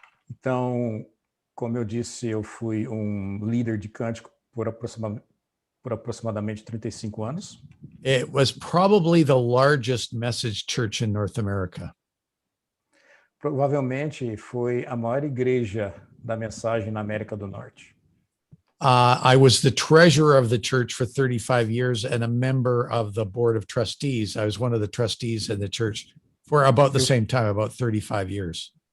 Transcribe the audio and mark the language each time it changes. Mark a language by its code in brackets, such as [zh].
[pt] Então, como eu disse, eu fui líder de cântico por aproximadamente 35 anos. [en] It was probably the largest message church in North America. [pt] Provavelmente foi a maior igreja da mensagem na América do Norte. [en] I was the treasurer of the church for 35 years and a member of the board of trustees. I was one of the trustees in the church for about the same time, about 35 years.